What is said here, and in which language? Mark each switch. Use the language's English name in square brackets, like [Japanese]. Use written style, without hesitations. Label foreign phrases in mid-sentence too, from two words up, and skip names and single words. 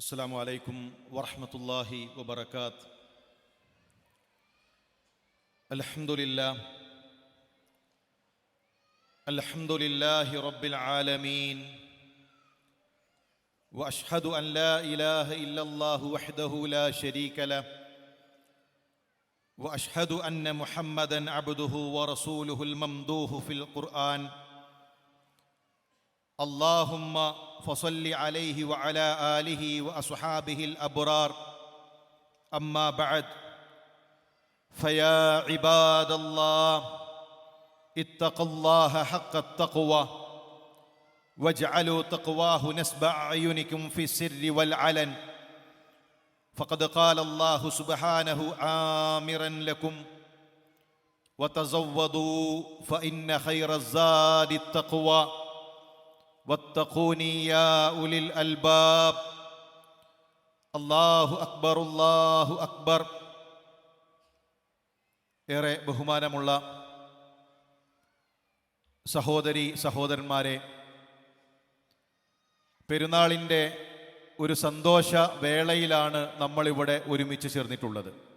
[Arabic] السلام عليكم ورحمة الله وبركاته. الحمد لله رب العالمين وأشهد أن لا إله إلا الله وحده لا شريك له وأشهد أن محمدا عبده ورسوله الممدوح في القرآن. اللهم فصل عليه وعلى آله وأصحابه الأبرار. أما بعد فيا عباد الله اتقوا الله حق التقوى واجعلوا تقواه نسب أعينكم في السر والعلن. فقد قال الله سبحانه آمرا لكم وتزودوا فإن خير الزاد التقوى واتقون يا أولي الألباب. الله أكبر، الله أكبر. [Malayalam] ഏറെ ബഹുമാനമുള്ള സഹോദരി സഹോദരന്മാരെ, പെരുന്നാളിൻ്റെ ഒരു സന്തോഷ വേളയിലാണ് നമ്മളിവിടെ ഒരുമിച്ച് ചേർന്നിട്ടുള്ളത്.